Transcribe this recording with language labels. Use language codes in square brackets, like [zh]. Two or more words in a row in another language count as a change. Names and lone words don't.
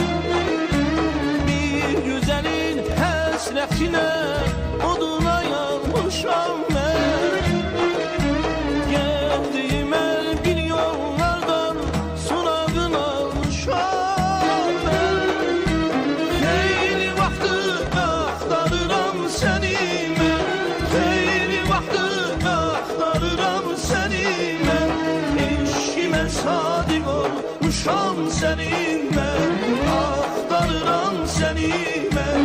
[tr] Bir güzelin hasretine oduna yanmışam ben. Gezdiğim her bir yollardan sorağın almışam ben. [az] Xeyli vaxtı axtarıram səni mən, xeyli vaxtı axtarıram səni mən. Eşqimə sadiq olmuşam sənin mən, axtarıram səni mən.